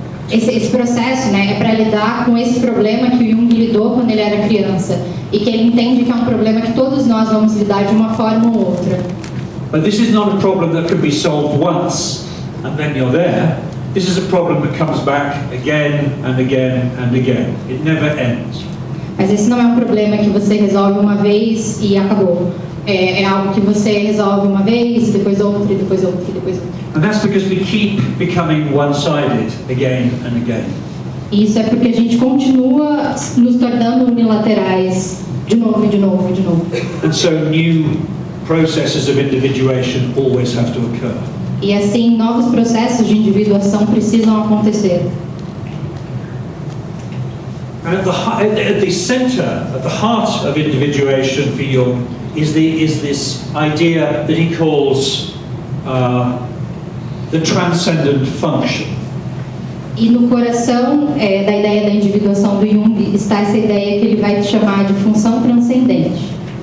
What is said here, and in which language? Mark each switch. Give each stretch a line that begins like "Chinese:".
Portuguese: Esse processo, né, é para lidar com esse problema que o Jung lidou quando ele era criança e que ele entende que é um problema que todos nós vamos lidar de uma forma ou outra.
English: But this is not a problem that can be solved once and then you're there. This is a problem that comes back again and again and again. It never ends.
Portuguese: Mas esse não é um problema que você resolve uma vez e acabou. É algo que você resolve uma vez, e depois outra, e depois outra, e depois outra.
English: And that's because we keep becoming one-sided again and again.
Portuguese: E isso é porque a gente continua nos tornando unilaterais de novo, e de novo, e de novo.
English: And so new processes of individuation always have to occur.
Portuguese: E assim, novos processos de individuação precisam acontecer.
English: And at the center, at the heart of individuation for Jung is this idea that he calls the transcendent function.
Portuguese: E no coração da ideia da individuação do Jung está essa ideia que ele vai chamar de função transcendente.